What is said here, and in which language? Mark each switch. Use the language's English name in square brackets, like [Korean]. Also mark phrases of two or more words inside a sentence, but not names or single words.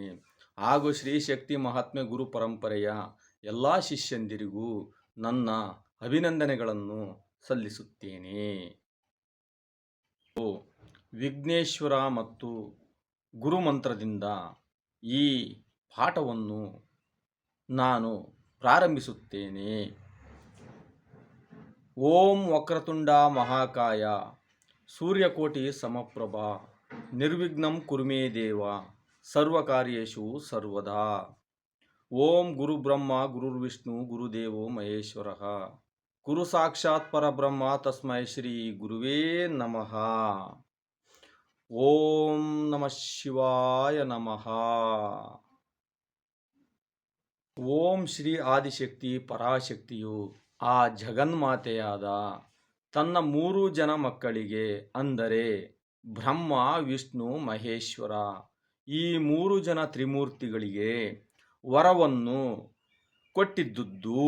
[Kannada] ಹಾಗೂ ಶ್ರೀ ಶಕ್ತಿ ಮಹಾತ್ಮೆ ಗುರು ಪರಂಪರೆಯ ಎಲ್ಲ ಶಿಷ್ಯಂದಿರಿಗೂ ನನ್ನ ಅಭಿನಂದನೆಗಳನ್ನು ಸಲ್ಲಿಸುತ್ತೇನೆ. ವಿಘ್ನೇಶ್ವರ ಮತ್ತು ಗುರುಮಂತ್ರದಿಂದ ಈ ಪಾಠವನ್ನು ನಾನು ಪ್ರಾರಂಭಿಸುತ್ತೇನೆ. [Sanskrit] ಓಂ ವಕ್ರತುಂಡ ಮಹಾಕಾಯ ಸೂರ್ಯಕೋಟಿ ಸಮಪ್ರಭ ನಿರ್ವಿಘ್ನಂ ಕುರುಮೇ ದೇವ ಸರ್ವಕಾರ್ಯೇಷು ಸರ್ವದಾ. ಓಂ ಗುರುಬ್ರಹ್ಮ ಗುರುರ್ವಿಷ್ಣು ಗುರುದೇವೋ ಮಹೇಶ್ವರ ಗುರು ಸಾಕ್ಷಾತ್ ಪರಬ್ರಹ್ಮ ತಸ್ಮೈ ಶ್ರೀ ಗುರುವೇ ನಮಃ. ಓಂ ನಮಃ ಶಿವಾಯ ನಮಃ. [Kannada] ಓಂ ಶ್ರೀ ಆದಿಶಕ್ತಿ ಪರಾಶಕ್ತಿಯು ಆ ಜಗನ್ಮಾತೆಯಾದ ತನ್ನ 3 ಜನ ಮಕ್ಕಳಿಗೆ, ಅಂದರೆ ಬ್ರಹ್ಮ ವಿಷ್ಣು ಮಹೇಶ್ವರ, ಈ 3 ಜನ ತ್ರಿಮೂರ್ತಿಗಳಿಗೆ ವರವನ್ನು ಕೊಟ್ಟಿದ್ದುದು.